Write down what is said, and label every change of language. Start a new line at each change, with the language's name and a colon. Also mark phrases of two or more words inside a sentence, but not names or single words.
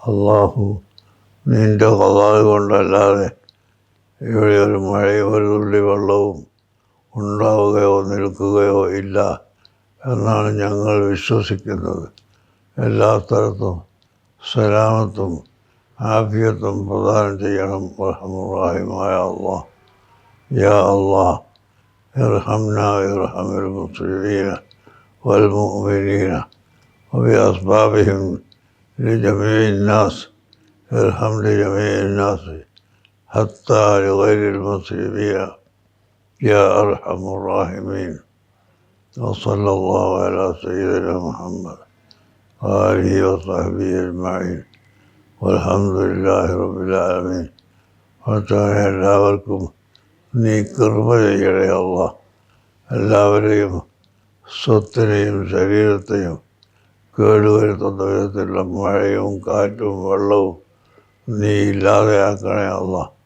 Malayalam: അള്ളാഹു നിൻ്റെ ഖദാ കൊണ്ടല്ലാതെ ഇവിടെ ഒരു മഴയും ഒരു തുള്ളി വെള്ളവും ഉണ്ടാവുകയോ നിൽക്കുകയോ ഇല്ല എന്നാണ് ഞങ്ങൾ വിശ്വസിക്കുന്നത്. എല്ലാ സ്ഥലത്തും സലാമത്തും ആഫിയത്തും പ്രദാനം ചെയ്യണം റഹ്മാനായ അല്ലാഹ്.
Arabic: يا الله ارحمنا ارحم المسلمين والمؤمنين وبأسبابهم لجميع الناس ارحم لجميع الناس حتى لغير المسلمين يا أرحم الراحمين. وصلى الله على سيدنا محمد وآله وصحبه أجمعين والحمد لله رب العالمين.
Malayalam: എല്ലാവർക്കും നീ കൃപ ചെയ്യണേ അല്ലാഹ്. എല്ലാവരെയും സ്വത്തിനെയും ശരീരത്തെയും കേടുവരുത്തുന്ന വിധത്തിലുള്ള മഴയും കാറ്റും വെള്ളവും നീ ഇല്ലാതെയാക്കണേ അല്ലാഹ്.